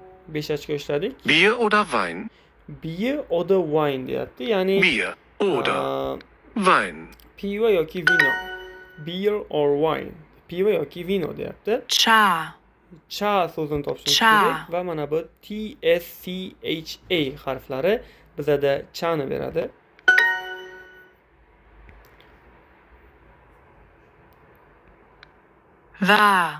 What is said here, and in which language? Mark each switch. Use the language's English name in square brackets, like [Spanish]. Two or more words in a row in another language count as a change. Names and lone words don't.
[Uzbek] 5 ochko ishladik. [German] Bier oder Wein? Bier oder wine [Uzbek] deyapti. Ya'ni [German] Bier oder Wein. [Uzbek] pivo yoki vino. [English] Beer or wine. [Uzbek] Pivo yoki vino deyapti. Cha. Cha so'zini topishimiz Cha. kerak va mana bu T S C H A harflari bizada chani beradi. Va.